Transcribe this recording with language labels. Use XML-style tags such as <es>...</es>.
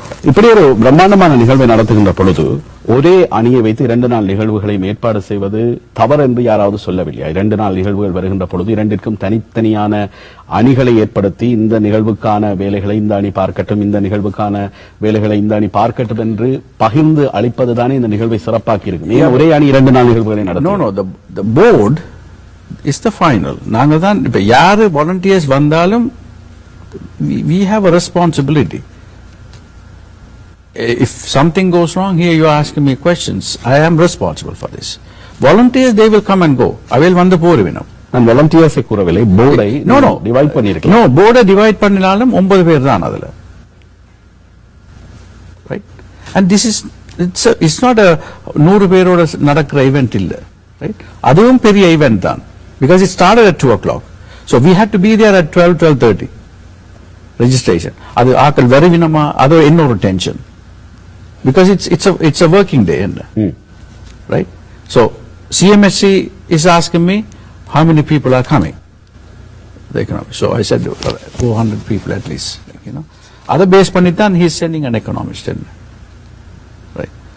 <ta>இப்படி ஒரு பிரம்மாண்டமான நிகழ்வை நடத்துகின்ற பொழுது ஒரே அணியை வைத்து 2 நாள் நிகழ்வுகளை ஏற்பாடு செய்வது தவறு என்று யாராவது சொல்லவில்லையா? 2 நாள் நிகழ்வுகள் வருகின்ற பொழுது இரண்டிற்கும் தனித்தனியான அணிகளை ஏற்படுத்தி இந்த நிகழ்வுக்கான வேலைகளை இந்த அணி பார்க்கட்டும், இந்த நிகழ்வுக்கான வேலைகளை இந்த அணி பார்க்கட்டும் என்று பகிர்ந்து அளிப்பதுதானே இந்த நிகழ்வை சிறப்பாக்கி இருக்கு. ஒரே அணி 2 நாள் நிகழ்வுகளை நடத்தும்.</ta> <en>No, the board is the final.</en> <ta>நாங்க தான் இப்ப யாரு</ta> <en>volunteers</en> <ta>வந்தாலும்</ta> <en>we have a responsibility. If something goes wrong here, you are asking me questions. I am responsible for this. Volunteers, they will come and go.</en> <ta>அவையில் வந்து போருவினம். நான் volunteers கூறவில்லை, போர்டை டிவைட் பண்ணியிருக்கேன். No, போர்டை டிவைட் பண்ணினாலும் 9 பேர் தான் அதுல.</ta> <en>Right? And this is it's not a 100</en> <ta>பேரோட நடக்கிற</ta> <en>event</en> <ta>இல்ல.</ta> <en>Right?</en> <ta>அதுவும் பெரிய event தான்.</ta> <en>Because it started at 2 o'clock. So we had to be there at 12:30. Registration.</en> <ta>அது ஆக்கள் வருவினமா, அது இன்னொரு tension.</ta> <en>Because it's a working day, right? So CMSC is asking me how many people are coming. The economist. So I said 400 people at least. You know, other base panitan he is sending an economist in, right?</en>